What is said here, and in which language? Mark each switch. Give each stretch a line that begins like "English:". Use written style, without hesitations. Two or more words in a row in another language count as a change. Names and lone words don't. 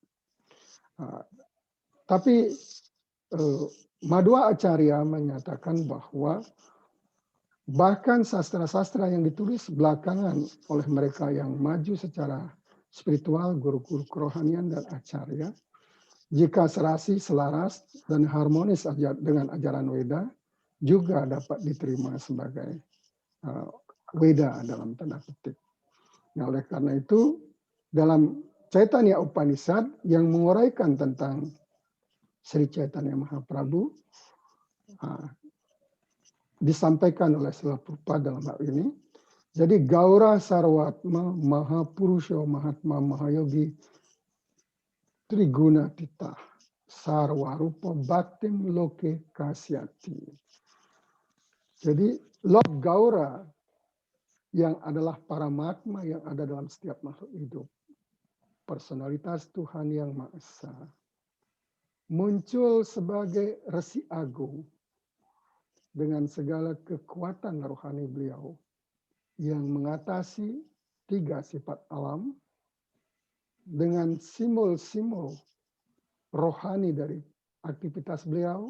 Indonesian: Tapi Madhva Acharya menyatakan bahwa bahkan sastra-sastra yang ditulis belakangan oleh mereka yang maju secara spiritual, guru-guru kerohanian dan acarya, jika serasi, selaras, dan harmonis dengan ajaran Weda, juga dapat diterima sebagai Weda dalam tanda petik. Nah, oleh karena itu, dalam Chaitanya Upanishad yang menguraikan tentang Sri Chaitanya Mahaprabhu, disampaikan oleh Srila Prabhupada dalam hal ini.
Sanskrit: Jadi गौर सर्वात्मा महापुरुष महात्मा महायोगी त्रिगुण तीत सर्वरूप भक्तिं लोके कस्यति.
Indonesian: Jadi Lord Gaura yang adalah Paramatma yang ada dalam setiap makhluk hidup, personalitas Tuhan yang Maha Esa, muncul sebagai Resi Agung dengan segala kekuatan rohani beliau yang mengatasi 3 sifat alam dengan simbol-simbol rohani dari aktivitas beliau.